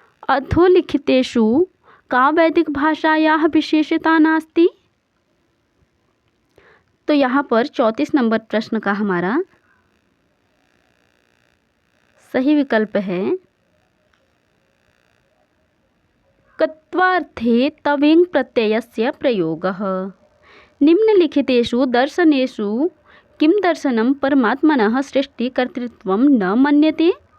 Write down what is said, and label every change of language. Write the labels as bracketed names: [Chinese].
[Sanskrit] अधोलिखितेषु का वैदिक भाषायाः विशेषता नास्ति? [Hindi] तो यहाँ पर 34 नंबर प्रश्न का हमारा सही विकल्प है [Sanskrit] कत्वार्थे तवें प्रत्ययस्य प्रयोगः। निम्नलिखितेषु दर्शनेषु किं दर्शनं परमात्मनः सृष्टिकर्तृत्वं न मन्यते?